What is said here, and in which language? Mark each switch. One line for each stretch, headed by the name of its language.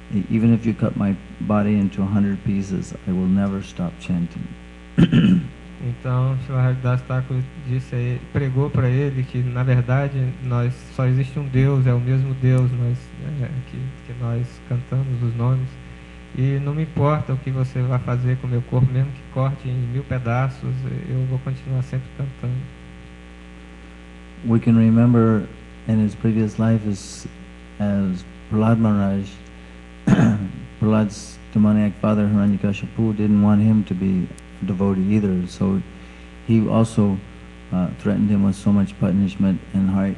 English: Even if you cut my body into 100 pieces, I will never stop chanting.
Portuguese: Então, Srila Haridas Thakur pregou para ele que, na verdade, só existe um Deus, é o mesmo Deus que nós cantamos os nomes. E não me importa o que você vai fazer com o meu corpo, mesmo que corte em 1000 pedaços, eu vou continuar sempre cantando.
English: We can remember in his previous life as Prahlad Maharaj, Prahlad's demoniac father Hiranyakashipu didn't want him to be a devotee either, so he also threatened him with so much punishment, and